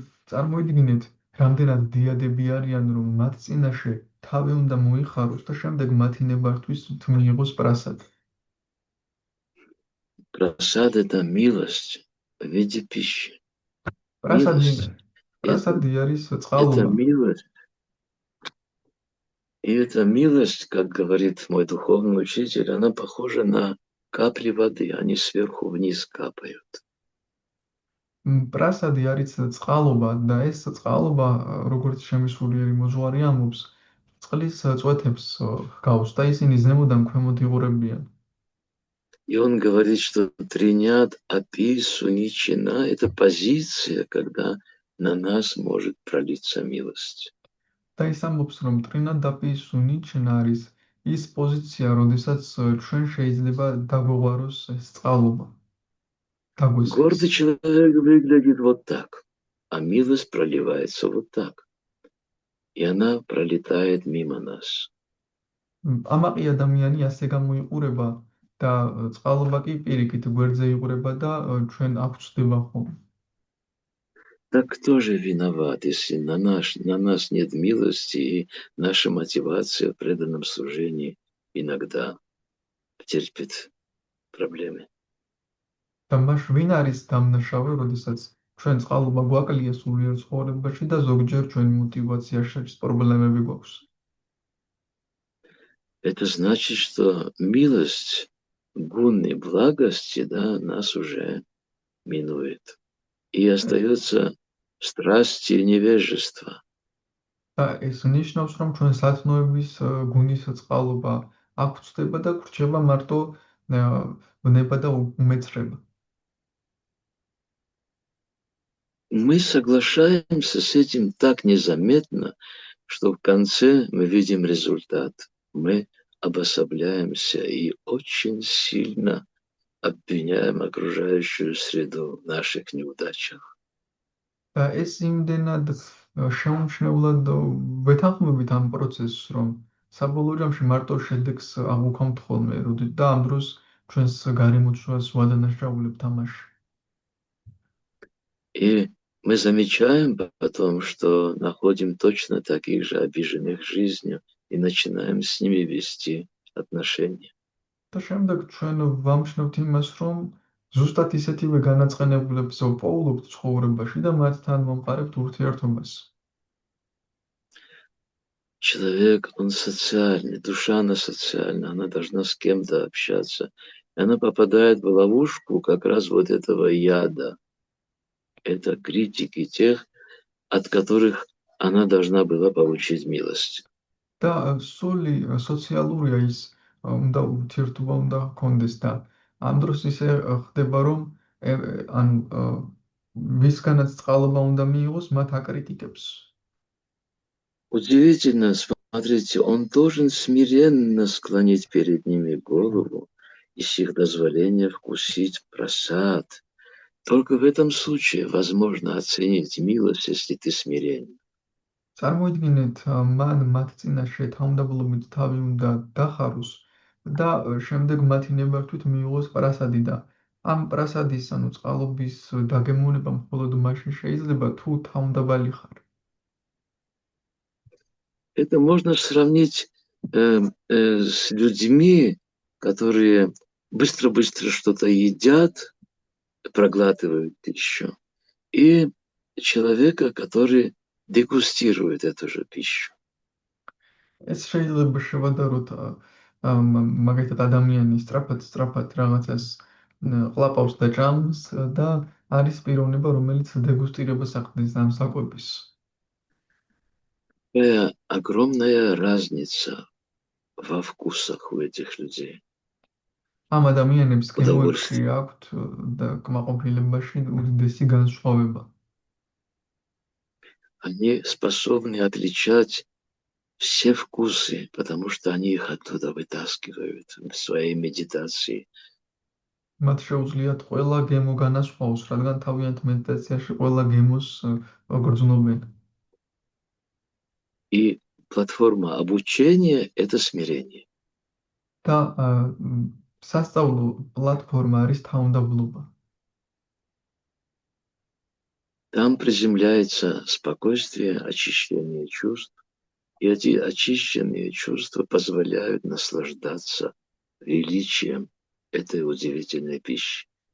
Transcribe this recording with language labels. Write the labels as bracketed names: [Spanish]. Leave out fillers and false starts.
[Georgian] წარმოიდგინეთ, რამდენად დიადები არიან, რომ მათ წინაშე თავი უნდა მოიხაროს და შემდეგ მათი ნებართვის მიიღოს პრასადი. [Russian] Просад – это милость в виде пищи. [Georgian] პრასადი არის [Russian] Это [Georgian] წყალობა. [Russian] милость. И эта милость, как говорит мой духовный учитель, она похожа на капли воды, они сверху вниз капают. [Georgian] პრასადი არის წყალობა და ეს წყალობა, როგორც შემისულიერი მოძღვარი ამბობს, წყლის წვეთებს ჰგავს და ისინი ზემოდან ქვემოთ იღურებიან. [Russian] И он говорит, что тринят апи суничина – это позиция, когда на нас может пролиться милость. [Georgian] და ის ამბობს, რომ ტრინა დაპის უნიჩნა არის ის პოზიცია, როდესაც ჩვენ შეიძლება დაგვეღვაროს ეს წყალობა. [Russian] Гордый человек выглядит вот так, а милость проливается вот так. И она пролетает мимо нас. [Georgian] ამაყი ადამიანი ასე გამოიყურება და წყალობა კი პირიქით გვერდზე იყურება და ჩვენ აგვწდება ხოლმე. [Russian] Так кто же виноват, если на нас нет милости, и наша мотивация в преданном служении иногда терпит проблемы? [Georgian] და მას ვინ არის დამნაშავე, როდესაც ჩვენ წყალობა გვაკლია სულიერ ცხოვრებაში და ზოგჯერ ჩვენი [Russian] мотивацияში [Georgian] პრობლემები გვაქვს. [Russian] Это значит, что милость, гунны благости, да, нас уже минует. И остается страсти и невежество. [Georgian] და ეს ნიშნავს, რომ ჩვენ სათნოების გუნის წყალობა აგვწდება და გვრჩება მარტო ნება და უმეცრება. [Russian] Мы соглашаемся с этим так незаметно, что в конце мы видим результат. Мы обособляемся и очень сильно обвиняем окружающую среду в наших неудачах. [Georgian] და ეს იმდენად შეუმჩნევლად ვეთანხმებით ამ პროცესს, რომ საბოლოო ჯამში მარტო შედეგს აღვქვამთ ხოლმე, და ამ დროს ჩვენს გარემოცვას ვადანაშაულებთ ამაში. [Russian] И мы замечаем потом, что находим точно таких же обиженных жизнью и начинаем с ними вести отношения. [Georgian] და შემდეგ ჩვენ ვამჩნევთ იმას, რომ ზუსტად ისეთივე განაწყენებულებს ვპოულობთ ცხოვრებაში და მათთან მომყარებთ ურთიერთობას. [Russian] Человек, он социальный, душа она социальная, она должна с кем-то общаться. И она попадает в ловушку как раз вот этого яда. Это критики тех, от которых она должна была получить милость. [Georgian] და სული სოციალურია ის უნდა ურთიერთობა უნდა ჰქონდეს და ამ დროს ისე ხდება, რომ ან ვისგანაც წყალობა უნდა მიიღოს, მათ აკრიტიკებს. [Russian] Удивительно, смотрите, он должен смиренно склонить перед ними голову и с их дозволения вкусить просад. Только в этом случае возможно оценить милость, если ты смиренен. [Georgian] წარმოიდგინეთ, მან მათ წინაშე თავმდაბლობით თავი უნდა დახაროს და შემდეგ მათი ნებართვით მიიღოს პრასადი და ამ პრასადის, ანუ წყალობის დაგემოვნება მხოლოდ მაშინ შეიძლება, თუ თავმდაბალი ხარ. [Russian] Это можно сравнить с людьми, которые быстро-быстро что-то едят, проглатывают пищу, и человека, который дегустирует эту же пищу. [Georgian] ეს შეიძლება შევადაროთ მაგალითად ადამიანი სწრაფად რაღაცას ყლაპავს და ჭამს და არის პიროვნება, რომელიც დეგუსტირებას ახდენს ამ საკვების. [Russian] Какая огромная разница во вкусах у этих людей. [Georgian] ამ ადამიანებს გემოებში [Russian] удовольствие. [Georgian] აქვთ და კმაყოფილებაში უდიდესი განსხვავება. [Russian] Они способны отличать все вкусы, потому что они их оттуда вытаскивают в своей медитации. [Georgian] მათ შეუძლიათ ყველა გემო განასხვაოს, რადგან თავიანთ მედიტაციაში ყველა გემოს გრძნობენ. [Russian] И платформа обучения– это смирение. [Georgian] და სასწავლო პლატფორმა არის თავმდაბლობა. [Russian] Там приземляется спокойствие, очищение чувств, и эти очищенные чувства позволяют наслаждаться величием этой удивительной пищи.